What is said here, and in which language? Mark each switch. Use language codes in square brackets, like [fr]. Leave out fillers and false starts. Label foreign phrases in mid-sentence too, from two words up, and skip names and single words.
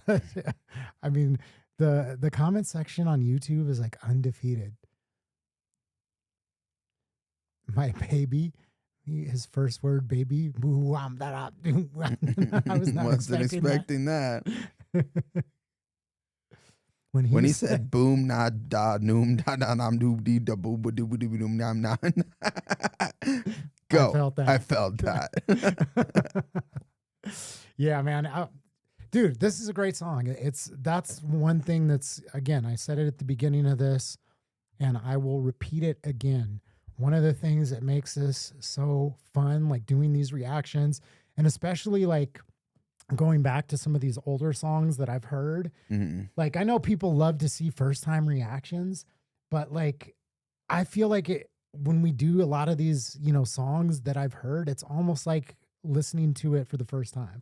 [en] I mean, the comment section on YouTube is like undefeated. My baby, his first word, baby. I was not Wasn't expecting expecting that. when When he said, said boom na da noom da da nam doo dee da boo ba doo ba doo ba doom nam nam. Go. I felt that. I felt that. Yeah, man. Dude, this is a great song. That's one thing that's, again, I said it at the beginning of this and I will repeat it again. One of the things that makes this so fun, like doing these reactions, and especially like going back to some of these older songs that I've heard, like I know people love to see first time reactions, but like I feel like when we do a lot of these, songs that I've heard, it's almost like listening to it for the first time.